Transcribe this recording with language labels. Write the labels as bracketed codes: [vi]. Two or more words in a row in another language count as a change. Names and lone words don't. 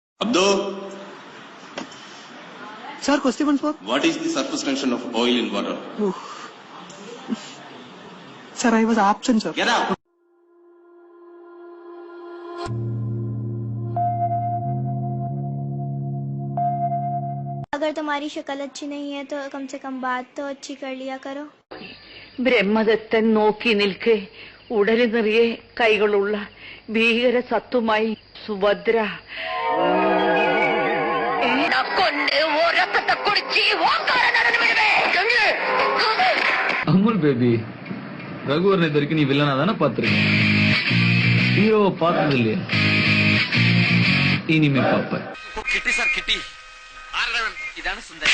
[en] Abdo, Sir, question for? what is the surface tension of oil in water? Sir, I was absent, sir. Get out! [hi] अगर तुम्हारी शक्ल अच्छी नहीं है तो कम से कम बात तो अच्छी कर लिया करो. [ml] ബ്രഹ്മദത്തൻ നോക്കി നിൽക്കെ ഉടലി നിറയെ കൈകളുള്ള ഭീകര സത്തുമായി സുഭദ്ര [ta] அமுல் பேபி, ரகுவரன் இது வரைக்கும் நீ வில்லனா தானே பாத்துருக்க, ஹீரோவை பார்த்தது இல்லையா? இனிமே பாப்ப. [ml] കിട്ടി സാർ കിട്ടി. ആരാണ്? ഇതാണ് സുന്ദരൻ.